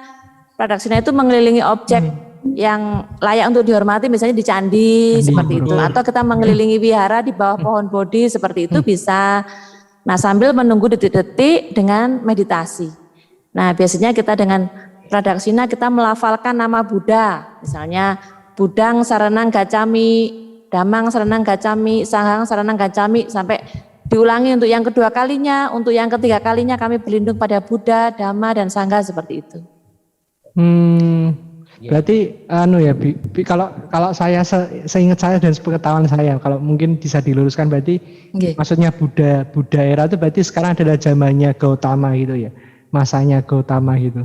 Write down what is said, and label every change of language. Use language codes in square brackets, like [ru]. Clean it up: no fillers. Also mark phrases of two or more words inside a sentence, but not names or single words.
[id] Pradaksina itu mengelilingi objek yang layak untuk dihormati, misalnya di candi seperti itu, atau kita mengelilingi wihara di bawah pohon bodhi seperti itu bisa. Nah, sambil menunggu detik-detik dengan meditasi. Nah, biasanya kita dengan pradaksina kita melafalkan nama Buddha, misalnya [pi] Budang Saranang Gacami, Damang Saranang Gacami, Sanghang Saranang Gacami, [id] sampai diulangi untuk yang kedua kalinya, untuk yang ketiga kalinya kami berlindung pada Buddha, Dhamma, dan Sangha seperti itu. Berarti kalau saya seingat saya dan sepengetahuan saya, kalau mungkin bisa diluruskan berarti maksudnya Buddha era itu berarti sekarang adalah zamannya Gautama gitu ya, masanya Gautama gitu.